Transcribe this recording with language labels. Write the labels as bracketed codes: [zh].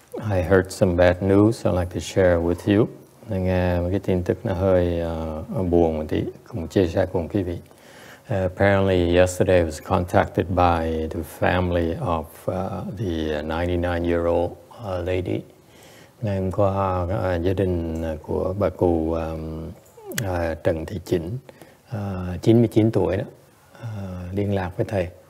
[en] I heard some bad news I'd like to share with you. [vi] Mình nghe một cái tin tức nó hơi buồn một tí, cùng chia sẻ cùng quý vị. [en] Apparently, yesterday I was contacted by the family of the 99-year-old lady. [vi] Ngày hôm qua, gia đình của bà cụ Trần Thị Chỉnh, 99 tuổi đó, liên lạc với thầy.